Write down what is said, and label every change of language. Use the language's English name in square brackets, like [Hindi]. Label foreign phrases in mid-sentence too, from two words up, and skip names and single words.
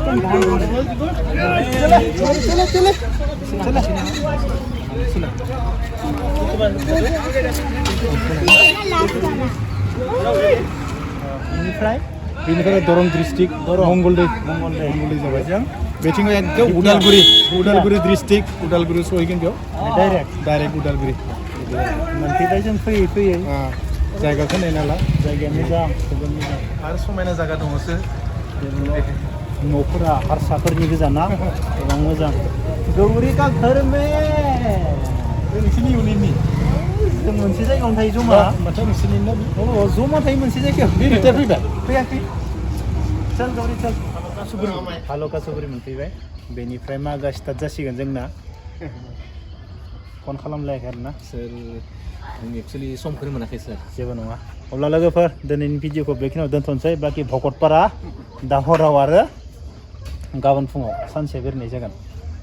[Bodo] बेनिफ्राय दरं डिस्ट्रिक्ट मंगलदै जाबाय जों बेथिं एकदम उदालगुरि डिस्ट्रिक्ट उदालगुरि सहैगोन बेयाव डाइरेक्ट उदालगुरि मोनफैबाय जों फैयै जायगाखौ नायनाला जायगाया मोजां जोबोद मोजां आरो समायना जायगा दङसो न'फोरा हारसाफोरनि गोजाना गोबां मोजां [Hindi] गौरी का घर में [Bodo] नोंसोरनि इउनिटनि जों मोनसे जायगायावनो थायो जमा माथो नोंसोरनि ना जमा थायो मोनसे जायगायाव फैयाखै [Hindi] चल गौरी चल [Bodo] हालका सुबुरि मोनफैबाय बेनिफ्राय मागा स्टार्ट जासिगोन जोंना फन खालामलायाखै आरोना सोर आं एक्चुअलि समखौनो मोनाखै सार जेबो नङा अब्ला लोगोफोर दिनैनि भिडिअखौ बेखिनियाव दोनथ'नोसै बाखि भकतपारा दा हराव आरो गाबोन फुङाव सानसे बेरायनाय जागोन